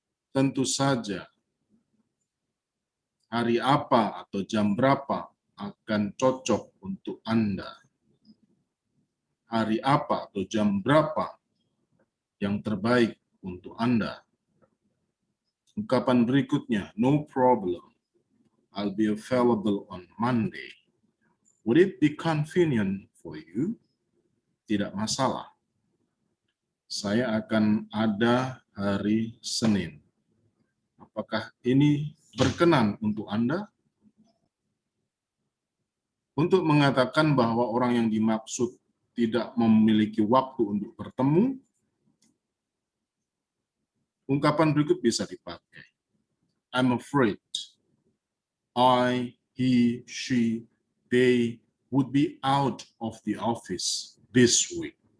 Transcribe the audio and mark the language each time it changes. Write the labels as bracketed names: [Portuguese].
[Indonesian] Tentu saja, hari apa atau jam berapa akan cocok untuk Anda. Hari apa atau jam berapa yang terbaik untuk Anda. Ungkapan berikutnya, [English] no problem. I'll be available on Monday. Would it be convenient for you? [Indonesian] Tidak masalah. Saya akan ada hari Senin. Apakah ini berkenan untuk Anda? Untuk mengatakan bahwa orang yang dimaksud tidak memiliki waktu untuk bertemu, ungkapan berikut bisa dipakai. [English] I'm afraid I, he, she, they would be out of the office this week.